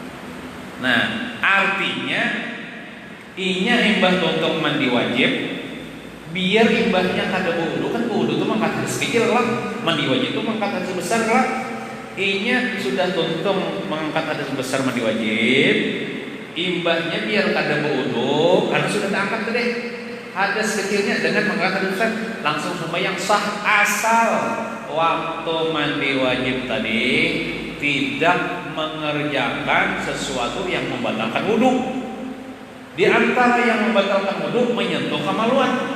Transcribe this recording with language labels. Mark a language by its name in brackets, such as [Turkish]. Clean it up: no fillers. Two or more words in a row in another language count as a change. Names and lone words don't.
[Banjar] Nah, artinya inya imbah untuk mandi wajib biar imbahnya kada wudu, kan wudu itu mangkat hadas kecil lah, mandi wajib itu mangkat hadas besar lah. Inya sudah tuntung mengangkat hadas besar mandi wajib, imbahnya biar kada wudu karena sudah terangkat deh hadas kecilnya dengan mengangkat hadas besar, langsung sembahyang sah asal waktu mandi wajib tadi tidak mengerjakan sesuatu yang membatalkan wudu. [Indonesian] Di antara yang membatalkan wudu menyentuh kemaluan.